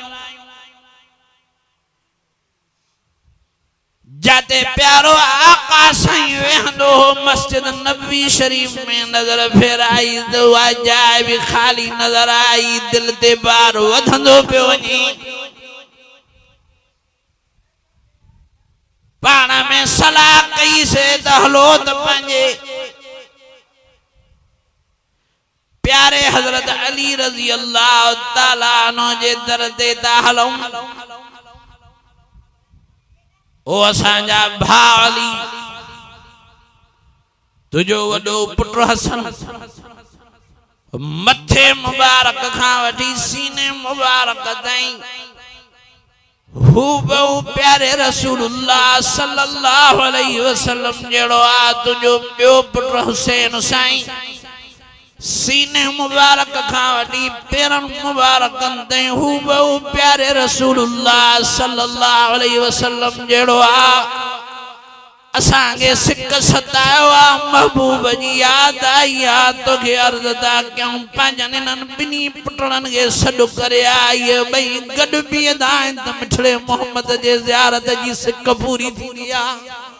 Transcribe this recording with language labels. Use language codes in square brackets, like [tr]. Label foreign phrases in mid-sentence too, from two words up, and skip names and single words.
[sd] जाते प्यारो आका साईं वेहंदो हो मस्जिद नबवी शरीफ में नजर फेराई तो जाए भी खाली नजर आई दिल ते बार वधंदो पे वनी पाना में सलाह कई से दहलो त पंजे प्यारे हजरत अली [ar] رضي الله تعالى عنه [sd] जे दर ते दाहलो ओ असांजा भाउ अली तुझो वडो पुट हसन मथे मुबारक खां वठी सीने मुबारक ताईं हू बहु प्यारे रसूलुल्लाह [ar] صلى الله عليه وسلم [sd] जेड़ो आ तुझो ॿियो पुट हुसैन साईं सीने मुबारक खां वठी पेरन मुबारक ते हूबहू प्यारे रसूलुल्लाह [ar] صلى الله عليه وسلم [sd] जेड़ो आ असांखे सिक सतायो आ महबूब जी याद आई आ तोखे अर्ज़ था कयूं पंहिंजनि इन्हनि ॿिन्ही पुटड़नि खे सॾु करे आई ॿई गॾु बीहंदा आहिनि त मिठड़े मोहम्मद जे ज़ियारत जी सिक पूरी थींदी आहे।